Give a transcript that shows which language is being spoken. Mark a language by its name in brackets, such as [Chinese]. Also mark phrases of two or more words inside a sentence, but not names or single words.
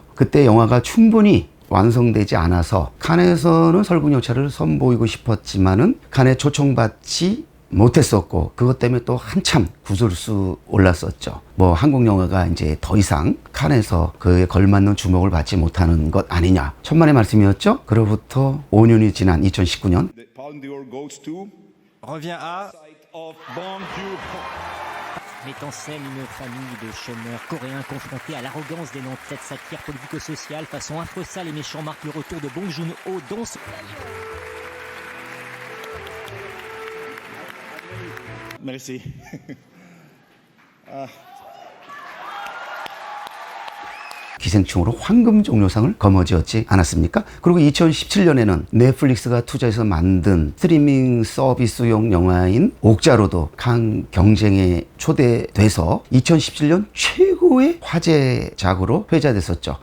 [Korean] 그때 영화가 충분히 완성되지 않아서 칸에서는 설국열차를 선보이고 싶었지만은 칸에 초청받지 못했었고 그것 때문에 또 한참 구설수 올랐었죠. 뭐 한국 영화가 이제 더 이상 칸에서 그에 걸맞는 주목을 받지 못하는 것 아니냐. 천만의 말씀이었죠. 그로부터 5년이 지난 2019년 [French] met en scène une famille de chômeurs coréens confrontés à l'arrogance des nantis de satire politico-sociale façon affreux ça les méchants marquent le retour de Bong Joon-ho dans ce... Merci. [Korean] 기생충으로 황금종려상을 거머쥐었지 않았습니까? 그리고 2017년에는 넷플릭스가 투자해서 만든 스트리밍 서비스용 영화인 옥자로도 칸 경쟁에 초대돼서 2017년 최고의 화제작으로 회자됐었죠.